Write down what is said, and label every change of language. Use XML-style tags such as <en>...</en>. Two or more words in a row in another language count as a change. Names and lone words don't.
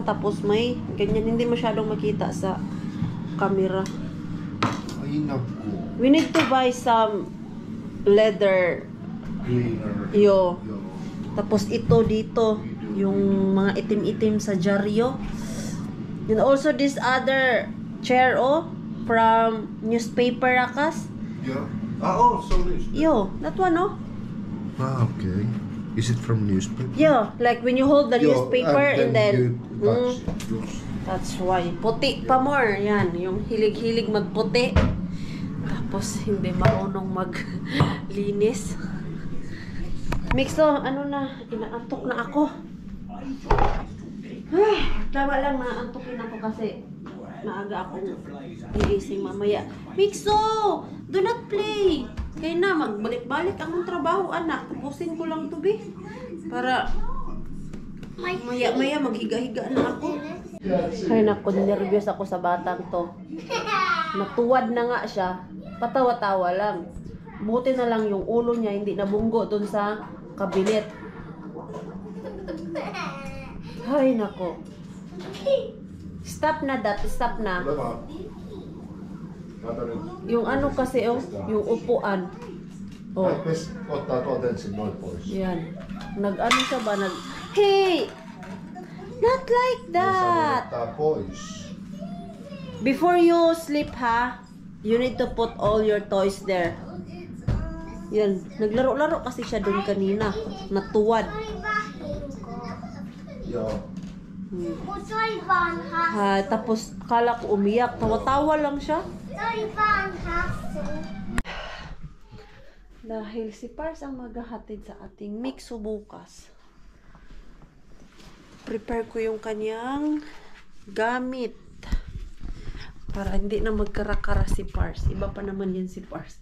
<tl>Tapos may ganyan, hindi masyadong makita sa camera. Ay naku.</tl> <en>We need to buy some leather. Cleaner. Yo. Yo.</en> <tl>Tapos ito dito, yung mga itim-itim sa dyaryo.</tl> <en>And also this other chair, oh, from newspaper rakas. Yeah. Oh, so this. Yo, that one, oh. Ah, okay. Is it from newspaper? Yeah, like when you hold the Yo, newspaper and then you touch it. Yes. that's why.</en> <tl>Puti pa more. Yan, yung hilig-hilig magputi. Tapos hindi marunong maglinis. Mixo, ano na, inaantok na ako. Ay, tama lang na antukin ako kasi maaga akong gigising mamaya.</tl> <en>Mixo, do not play.</en> <tl>Kaya na, magbalik-balik ang trabaho, anak. Tapusin ko lang to, be. Para maya-maya maghiga-higa na ako. Ay naku, nervyos ako sa batang to. Natuwad na nga siya. Patawa-tawa lang. Buti na lang yung ulo niya hindi nabunggo dun sa kabinet. Ay nako. Stop na dat, stop na. Yung ano kasi, oh, yung upuan. Oh.</tl> <fi>Best ottaa tuolta ensin noin pois.</fi> <tl>Yan. Nag-ano siya ba?</tl> <en>Hey! Not like that!</en> <fi>Ottaa pois.</fi> <en>Before you sleep, ha? You need to put all your toys there.</en> <tl>Yan. Naglaro-laro kasi siya doon kanina. Natuwad.</tl> <fi>Joo. Mutta se oli vanha.</fi> <tl>Ha, tapos akala ko umiyak. Tawa-tawa lang siya.</tl> <fi>Se oli vanha.</fi> <tl>Dahil si Pars ang maghahatid sa ating mixo bukas. Prepare ko yung kanyang gamit. Para hindi na magkarakara si Pars. Iba pa naman yan si Pars.</tl>